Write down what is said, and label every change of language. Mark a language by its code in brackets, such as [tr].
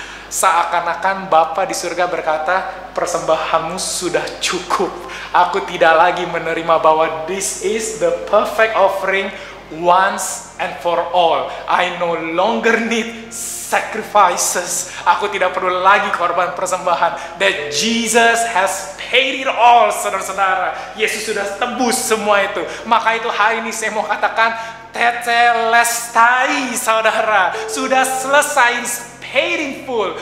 [id] Seakan-akan Bapa di surga berkata, persembahanmu sudah cukup. Aku tidak lagi menerima bahwa [en] this is the perfect offering once and for all. I no longer need sacrifices. [id] Aku tidak perlu lagi korban persembahan. [en] That Jesus has paid it all, [id] saudara-saudara. Yesus sudah tebus semua itu. Maka itu hari ini saya mau katakan, tetelestai, saudara. Sudah selesai, [en] paid in full.